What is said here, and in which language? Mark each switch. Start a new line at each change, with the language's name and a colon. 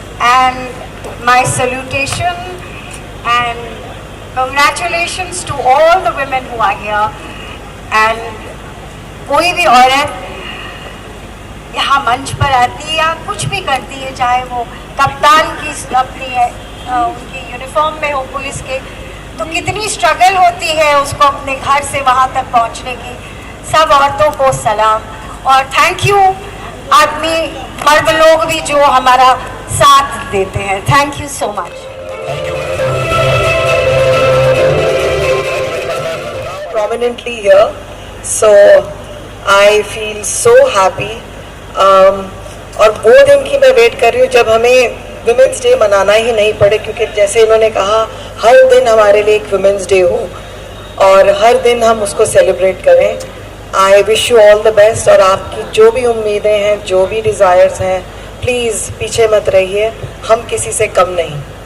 English: And my salutation and congratulations to all the women who are here.
Hindi: And कोई भी औरत यहाँ मंच पर आती है या कुछ भी करती है, चाहे वो कप्तान की अपनी उनकी यूनिफॉर्म में हो पुलिस के, तो कितनी स्ट्रगल होती है उसको अपने घर से वहाँ तक पहुँचने की। सब औरतों को सलाम और थैंक यू आदमी मर्द लोग भी जो हमारा साथ देते हैं।
English: Thank you so much. Prominently here, so I feel so happy.
Hindi: और वो दिन की मैं वेट कर रही हूँ जब हमें वुमेन्स डे मनाना ही नहीं पड़े, क्योंकि जैसे इन्होंने कहा हर दिन हमारे लिए एक वुमेन्स डे हो और हर दिन हम उसको सेलिब्रेट करें।
English: I wish you all the best.
Hindi: और आपकी जो भी उम्मीदें हैं, जो भी डिज़ायर्स हैं, प्लीज़ पीछे मत रहिए, हम किसी से कम नहीं।